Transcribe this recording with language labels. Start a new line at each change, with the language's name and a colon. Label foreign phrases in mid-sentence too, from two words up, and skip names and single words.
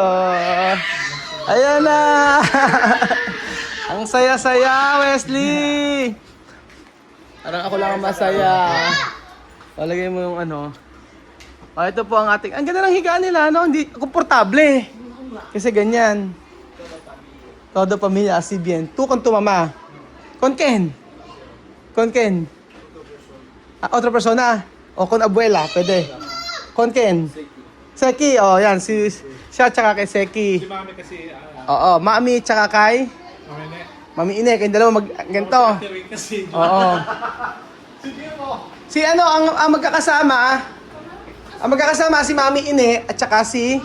Filipino: Ayan na. Ang saya-saya, Wesley. Parang ako lang ang masaya. Palagay mo yung ano. O, ito po ang ating... Ang ganda ng higaan nila, no? Hindi komportable. Kasi ganyan. Todo pamilya,
Spanish: así bien. Tú con tu mamá. ¿Con quién? ¿Con quién? Otra persona? O con abuela, pwede. ¿Con quién? Seki. O,
Filipino: yan. Siya tsaka kay Seki. Si Mami kasi, Oo, Mami tsaka kay... Mami Mami Ine, kayong dalawa ganito. kasi. Oo. Si ano, ang magkakasama, si Mami Ine at saka si...